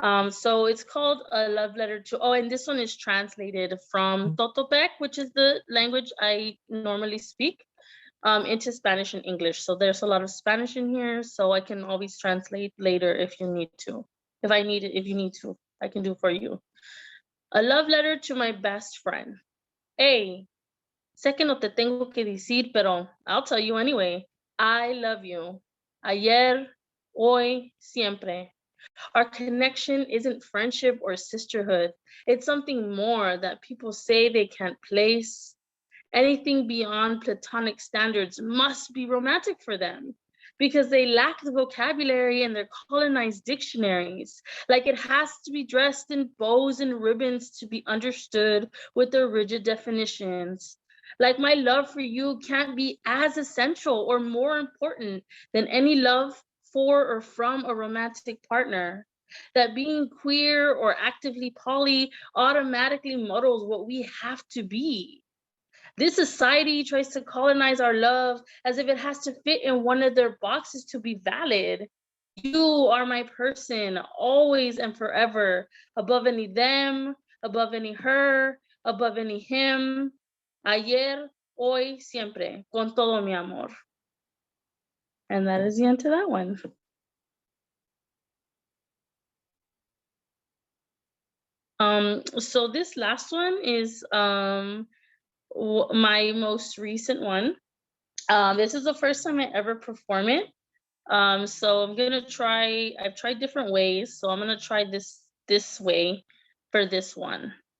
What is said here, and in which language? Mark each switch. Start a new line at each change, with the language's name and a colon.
English: So it's called A Love Letter to, oh, and this one is translated from Totopec, which is the language I normally speak, into Spanish and English. So there's a lot of Spanish in here, so I can always translate later if you need to. If you need to, I can do for you. A love letter to my best friend.
Spanish: Hey, sé que no te tengo que decir, pero
English: I'll tell you anyway. I love you.
Spanish: Ayer, hoy, siempre.
English: Our connection isn't friendship or sisterhood. It's something more that people say they can't place. Anything beyond platonic standards must be romantic for them because they lack the vocabulary in their colonized dictionaries. Like it has to be dressed in bows and ribbons to be understood with their rigid definitions. Like my love for you can't be as essential or more important than any love for or from a romantic partner. That being queer or actively poly automatically muddles what we have to be. This society tries to colonize our love as if it has to fit in one of their boxes to be valid. You are my person, always and forever, above any them, above any her, above any him.
Spanish: Ayer, hoy, siempre, con todo mi amor.
English: And that is the end to that one. So this last one is my most recent one. This is the first time I ever perform it. So I'm gonna try, I've tried different ways, so I'm gonna try this way for this one.